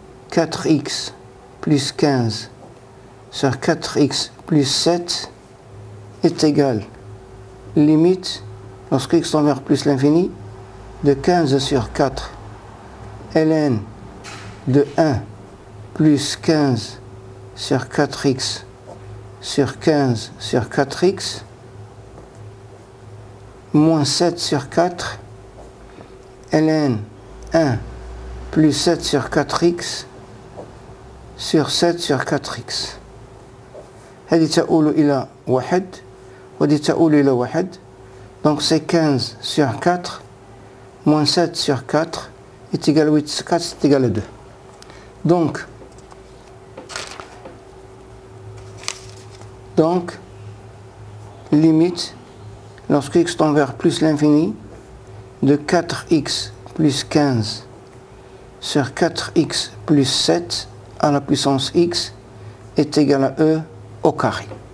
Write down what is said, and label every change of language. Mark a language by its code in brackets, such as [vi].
[fr] 4x plus 15 sur 4x plus 7 est égal, limite, lorsque x tend vers plus l'infini, de 15 sur 4 ln de 1 plus 15 sur 4x sur 15 sur 4x moins 7 sur 4 ln 1 plus 7 sur 4x sur 7 sur 4x. [ar] هذه تؤول إلى 1 وهذه تؤول إلى 1. [fr] Donc c'est 15 sur 4 moins 7 sur 4 est égal à 8, 4 c'est égal à 2. Donc limite, lorsque x tend vers plus l'infini, de 4x plus 15 sur 4x plus 7 à la puissance x est égal à e au carré.